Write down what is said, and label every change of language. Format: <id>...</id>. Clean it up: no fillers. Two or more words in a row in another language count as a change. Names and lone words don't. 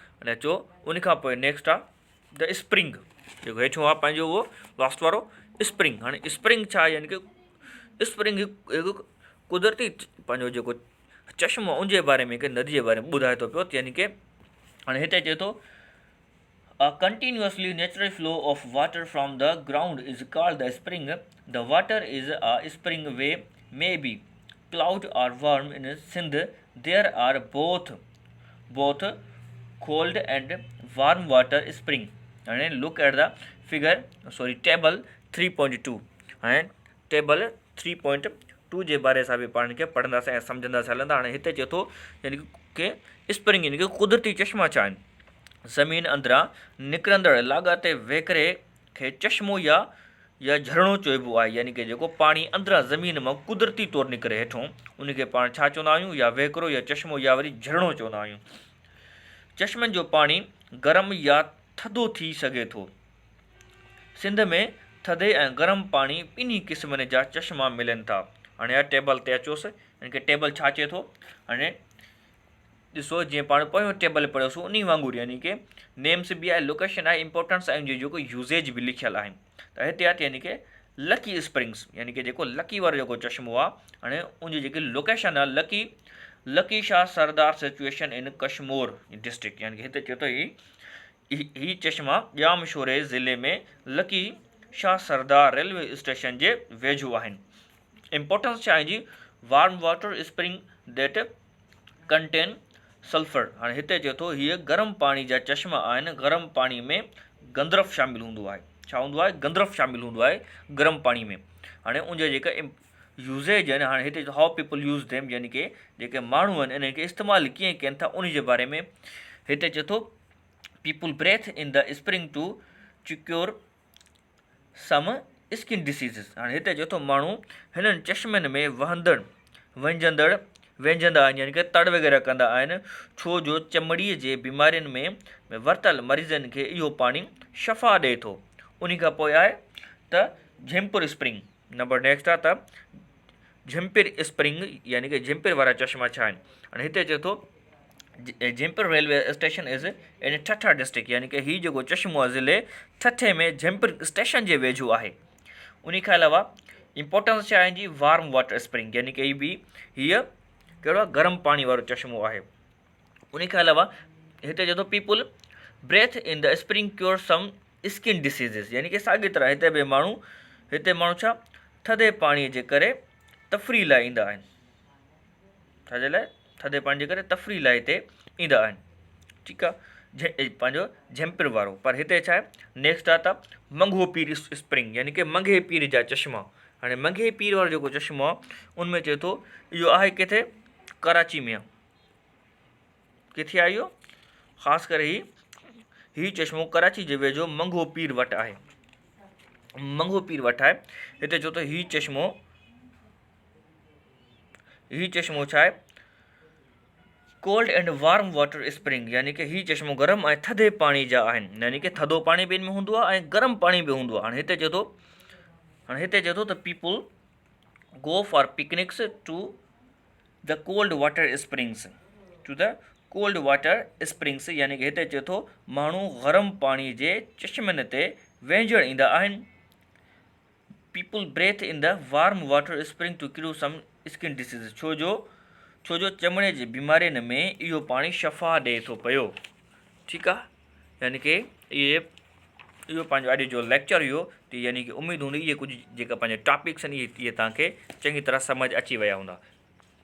<sd>अने अचो उन खां पोइ नेक्स्ट आहे</sd> <en>the spring,</en> <sd>जेको हेठियों आहे पंहिंजो उहो लास्ट वारो स्प्रिंग। हाणे स्प्रिंग छा आहे? यानी कि स्प्रिंग हिकु कुदरती पंहिंजो जेको चश्मो उनजे बारे में, हिकु नदी जे बारे में ॿुधाए थो पियो। यानी कि हाणे हिते चए थो</sd> <en>a continuously natural flow of water from the ground is called the spring. The water is a spring way, may be cloud or warm. In Sindh there are both cold and warm water spring. And look at the table 3.2</en> <sd>and table 3.2 जे बारे सां बि पाण खे पढ़ंदासीं ऐं सम्झंदासीं हलंदा। हाणे हिते चए थो यानी कि स्प्रिंग यानी कि कुदरती चश्मा छा आहिनि? ज़मीन अंदरां निकिरंदड़ लाॻाते वहिकिरे खे चश्मो या झरणो चइबो आहे, यानी कि जेको पाणी अंदरां ज़मीन मां कुदरती तौरु निकिरे हेठों उनखे पाण छा चवंदा आहियूं, या वहिकिरो या चश्मो या वरी झरणो चवंदा आहियूं। चश्मनि जो पाणी गरम या थधो थी सघे थो। सिंध में थधे ऐं गरम पाणी ॿिन्ही क़िस्मनि जा चश्मा मिलनि था। हाणे या टेबल ते अचोसि, यानी कि टेबल छा चए थो, हाणे ॾिसो जीअं पाण पोयों टेबल पढ़ियोसीं उन वांगुरु, यानी कि नेम्स बि आहे, लोकेशन आहे, इंपॉर्टेंस आहे, जेको यूज़ेज बि लिखियलु आहे। त हिते आहे यानी कि लकी स्प्रिंग्स, यानी कि जेको लकी वारो जेको चश्मो आहे, हाणे उनजी जेकी लोकेशन आहे लकी शाह सरदार</sd> <en>situation in Kashmir district,</en> <sd>यानी कि हिते चए थो ही चश्मा ॼामशोरे ज़िले में लकी शाह सरदार रेलवे स्टेशन जे वेझो आहिनि। इंपॉर्टेंस छा आहे जी,</sd> <en>warm water spring that contain sulfur.</en> <sd>हाणे हिते चए थो हीअ गरम पाणी जा चश्मा आहिनि, गरम पाणी में गंदरफ शामिलु हूंदो आहे। छा हूंदो आहे? गंदरफ शामिलु हूंदो आहे गरम पाणी में। हाणे उनजा जेका यूज़ेज आहिनि, हाणे हिते</sd> <en>how people use them,</en> <sd>यानी कि जेके माण्हू आहिनि इन्हनि खे इस्तेमालु कीअं कनि था उन जे बारे में हिते चए थो</sd> <en>people bathe in the spring to cure some skin diseases.</en> <sd>हाणे हिते चए थो माण्हू हिननि चश्मनि में वेंझंदा आहिनि, यानी कि तड़ वग़ैरह कंदा आहिनि, छो जो चमड़ीअ जे बीमारियुनि में वरितल मरीज़नि खे इहो पाणी शफ़ा ॾिए थो। उन खां पोइ आहे त झिम्पुर स्प्रिंग। नंबर नेक्स्ट आहे त झिम्पिर स्प्रिंग, यानी कि झिम्पिर वारा चश्मा छा आहिनि। हाणे हिते चए थो झिम्पिर</sd> <en>railway station is in Thatta district,</en> <sd>यानी कि हीउ जेको चश्मो आहे ज़िले ठठे में झिम्पिर स्टेशन जे वेझो आहे। उन खां अलावा इंपॉर्टेंस छा आहे जी,</sd> <en>warm water spring,</en> <sd>यानी कि हीअ कहिड़ो आहे, गरम पाणी वारो चश्मो आहे। उन खां अलावा हिते चए थो</sd> <en>people bathe in the spring cure some skin diseases,</en> <sd>यानी कि साॻी तरह हिते माण्हू छा थधे पाणीअ जे करे तफ़री लाइ ईंदा आहिनि। छाजे लाइ? थधे पाणी जे करे तफ़री लाइ हिते ईंदा आहिनि। ठीकु आहे, पंहिंजो झिम्पिर वारो। पर हिते छा आहे, नेक्स्ट आहे त मंघो पीर स्प्रिंग, यानी कि मंघे पीर जा चश्मा। हाणे मंघे पीर वारो जेको चश्मो आहे उनमें चए थो इहो आहे किथे, कराची में। किथे आहे इहो? ख़ासि करे हीउ चश्मो कराची जे वेझो मंघो पीर वटि आहे। हिते चए थो हीउ चश्मो छा आहे,</sd> <en>cold and warm water spring,</en> <sd>यानी कि हीउ चश्मो गरम ऐं थधे पाणी जा आहिनि, यानी कि थधो पाणी बि इन में हूंदो आहे ऐं गरम पाणी बि हूंदो आहे। हाणे हिते चए थो त</sd> <en>people go for picnics to the cold water springs,</en> <sd>यानी कि हिते चए थो माण्हू गरम पाणी जे चश्मनि ते वेंझण ईंदा आहिनि।</sd> <en>people bathe in the warm water spring to cure some skin disease,</en> <sd>छो जो चमड़े जे बीमारियुनि में इहो पाणी शफ़ा ॾिए थो पियो। ठीकु आहे, यानी कि इहो पंहिंजो अॼु जो लेक्चर हुयो। त यानी कि उमेदु हूंदी इहे कुझु जेका पंहिंजा टॉपिक्स आहिनि इहे तव्हांखे चङी तरह सम्झ अची विया हूंदा।</sd>